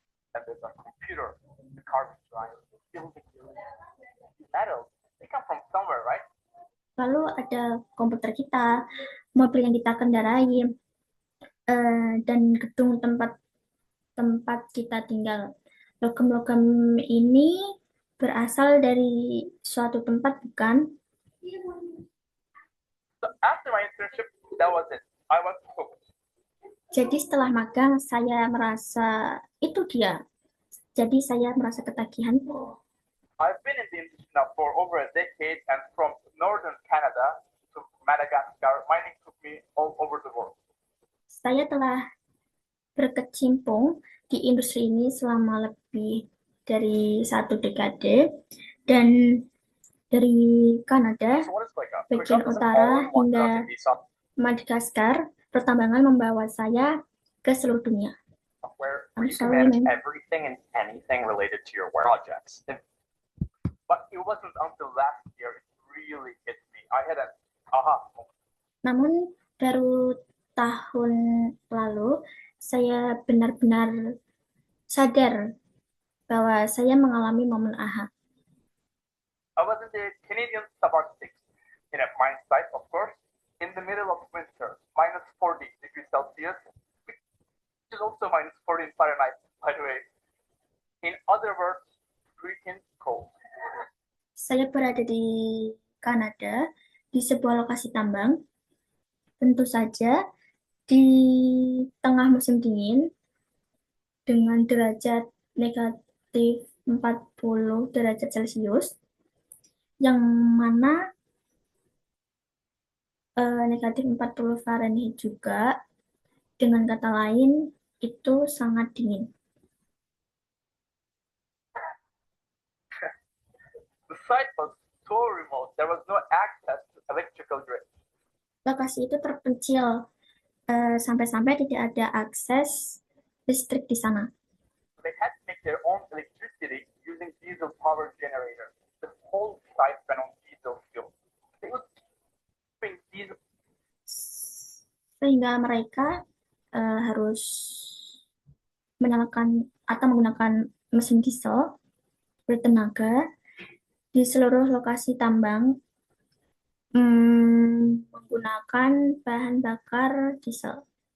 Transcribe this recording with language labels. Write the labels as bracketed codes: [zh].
[en] And there's a computer, the carbon drive, metals, they come from somewhere, right? [id] Lalu ada komputer kita, mobil yang kita kendarai, dan gedung tempat kita tinggal. Logam-logam ini berasal dari suatu tempat, bukan? [en] So after my internship, that was it. I was hooked. [id] Jadi setelah magang, saya merasa itu dia. Jadi saya merasa ketagihan. [en] I've been in the industry now for over a decade, and from northern Canada to Madagascar, mining took me all over the world. [id] Saya telah berkecimpung di industri ini selama lebih dari 1 dekade, dan dari Kanada, bagian utara, hingga Madagaskar, pertambangan membawa saya ke seluruh dunia. [en] Where I'm you can sorry, manage man. everything and anything related to your projects. But it wasn't until last year it really hit me. I had an aha moment. [id] Namun baru tahun lalu saya benar-benar sadar bahwa saya mengalami momen aha. [en] I was in the Canadian subarctic, in a mine site, of course, in the middle of winter, minus 40 degrees Celsius, which is also minus 40 in Fahrenheit, by the way. In other words, freaking cold. [id] Saya berada di Kanada, di sebuah lokasi tambang. Tentu saja di tengah musim dingin dengan derajat negatif 40 derajat Celcius, yang mana negatif 40 Fahrenheit juga. Dengan kata lain, itu sangat dingin. [en] The site was so remote, there was no access to electrical grid. [id] Lokasi itu terpencil, sampai-sampai tidak ada akses listrik di sana. [en] They had to make their own electricity using diesel power generators. The whole site ran on diesel fuel. They would bring diesel. [id] Sehingga mereka harus menyalakan atau menggunakan mesin diesel bertenaga di seluruh lokasi tambang, menggunakan bahan bakar diesel.